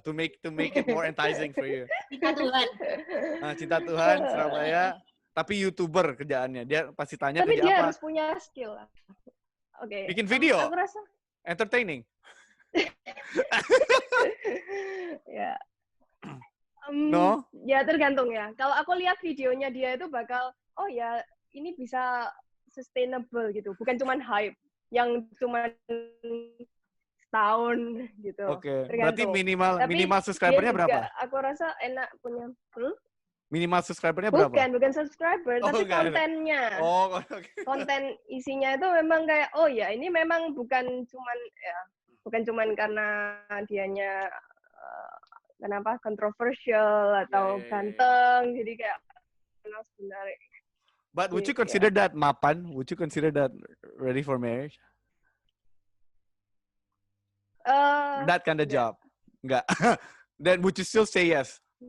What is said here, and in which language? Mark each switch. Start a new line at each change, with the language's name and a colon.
English: To make it more enticing for you.
Indonesian: Cinta Tuhan. Cinta Tuhan, Surabaya. Tapi YouTuber kerjaannya. Dia pasti tanya tapi kerja apa. Tapi dia harus punya skill. Oke. Bikin video. Aku rasa entertaining. Ya.
English: No?
Indonesian: Ya tergantung ya. Kalau aku lihat videonya dia itu bakal, oh ya ini bisa sustainable gitu. Bukan cuman hype yang cuman setahun gitu. Oke. Berarti minimal subscribernya berapa? Aku rasa enak punya. Minimal subscribernya berapa? Bukan subscriber, tapi kontennya.
English: Oh, okay.
Indonesian: Konten isinya itu memang kayak, oh ya ini memang bukan cuman karena dianya kenapa kontroversial atau ganteng, jadi kayak sebenarnya.
English: But would you consider that mapan? Would you consider that ready for marriage? That kind of job, enggak. Then would you still say yes?